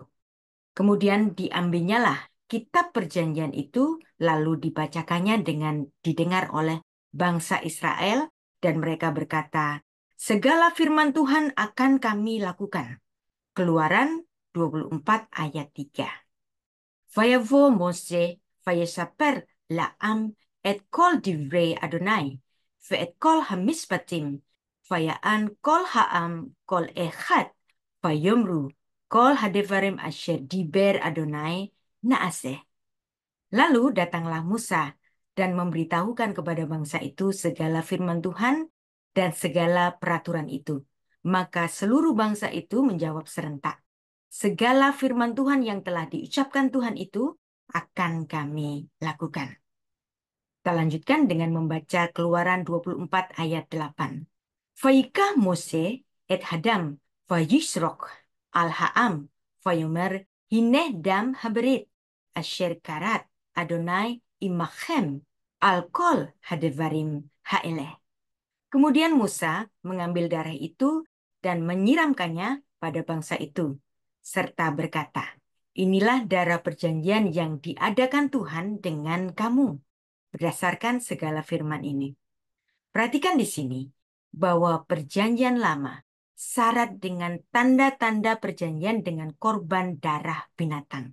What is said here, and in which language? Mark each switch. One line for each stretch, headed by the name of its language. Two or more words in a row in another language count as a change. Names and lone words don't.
Indonesian: Kemudian diambilnyalah kitab perjanjian itu, lalu dibacakannya dengan didengar oleh bangsa Israel, dan mereka berkata, "Segala firman Tuhan akan kami lakukan." Keluaran 24 ayat 3.
Hebrew: ויבא משה ויספר לעם את כל דברי אדני, ואת כל המשפטים, ויען כל העם קול אחד, ויאמרו כל הדברים אשר דבר אדני נעשה.
Indonesian: Lalu datanglah Musa dan memberitahukan kepada bangsa itu segala firman Tuhan dan segala peraturan itu. Maka seluruh bangsa itu menjawab serentak, "Segala firman Tuhan yang telah diucapkan Tuhan itu akan kami lakukan." Kita lanjutkan dengan membaca Keluaran 24 ayat 8.
Hebrew: ויקח משה את הדם ויזרק על העם ויאמר הנה דם הברית אשר כרת אדני עמכם על כל הדברים האלה.
Indonesian: Kemudian Musa mengambil darah itu dan menyiramkannya pada bangsa itu, serta berkata, "Inilah darah perjanjian yang diadakan Tuhan dengan kamu," berdasarkan segala firman ini. Perhatikan di sini bahwa perjanjian lama syarat dengan tanda-tanda perjanjian dengan korban darah binatang.